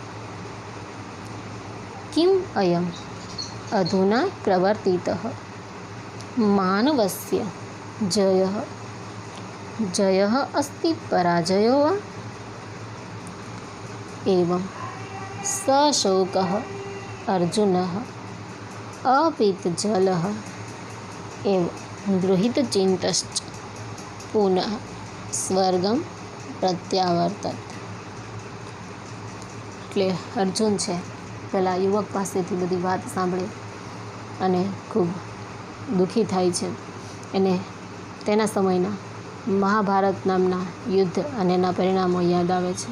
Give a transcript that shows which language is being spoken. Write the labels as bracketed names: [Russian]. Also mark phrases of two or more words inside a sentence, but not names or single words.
[Sanskrit] किम् अयम् अधुना प्रवर्तितः मानवस्य जयः अस्ति पराजयो वा? एवं सशोकः अर्जुनः अपीतजलः एव गृहीतचित्तश्च पुनः સ્વર્ગમ પ્રત્યાવર્તત. [Gujarati] એટલે અર્જુન છે પેલા યુવક પાસેથી બધી વાત સાંભળે અને ખૂબ દુઃખી થાય છે. એને તેના સમયના મહાભારત નામના યુદ્ધ અને એના પરિણામો યાદ આવે છે.